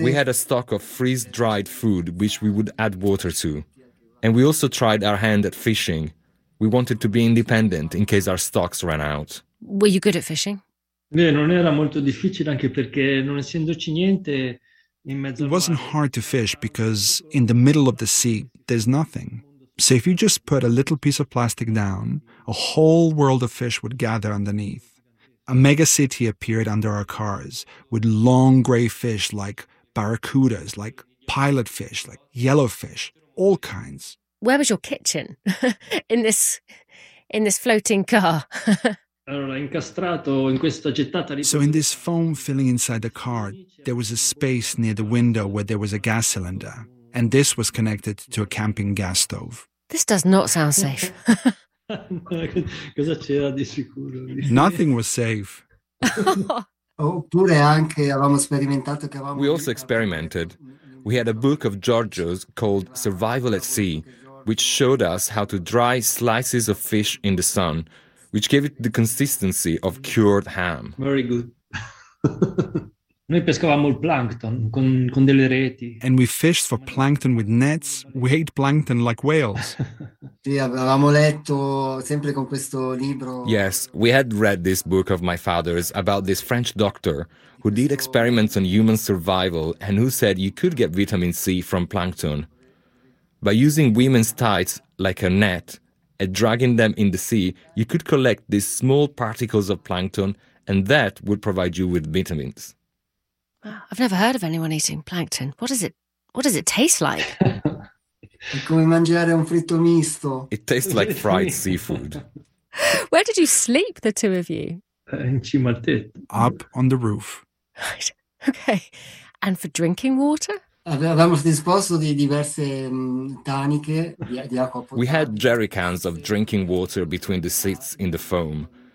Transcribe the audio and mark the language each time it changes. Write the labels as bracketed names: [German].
[English] We had a stock of freeze-dried food, which we would add water to. And we also tried our hand at fishing. We wanted to be independent in case our stocks ran out. Were you good at fishing? [Italian] Non era molto difficile, anche perché non essendoci niente. [English] It wasn't hard to fish because in the middle of the sea, there's nothing. So if you just put a little piece of plastic down, a whole world of fish would gather underneath. A mega city appeared under our cars with long gray fish like barracudas, like pilot fish, like yellow fish, all kinds. Where was your kitchen in this floating car? So in this foam filling inside the car, there was a space near the window where there was a gas cylinder, and this was connected to a camping gas stove. This does not sound safe. Nothing was safe. We also experimented. We had a book of Giorgio's called Survival at Sea, which showed us how to dry slices of fish in the sun, which gave it the consistency of cured ham. Very good. [Italian] Noi pescavamo il plankton con delle reti. [English] And we fished for plankton with nets. We ate plankton like whales. [Italian] Sì, avevamo letto sempre con questo libro. [English] Yes, we had read this book of my father's about this French doctor who did experiments on human survival and who said you could get vitamin C from plankton. By using women's tights like a net and dragging them in the sea, you could collect these small particles of plankton, and that would provide you with vitamins. I've never heard of anyone eating plankton. What is it? What does it taste like? [Italian] Come mangiare un fritto misto. [English] It tastes like fried seafood. Where did you sleep, the two of you? [Italian] In cima al tetto. [English] Up on the roof. Okay. And for drinking water? We had jerry cans of drinking water between the seats in the foam.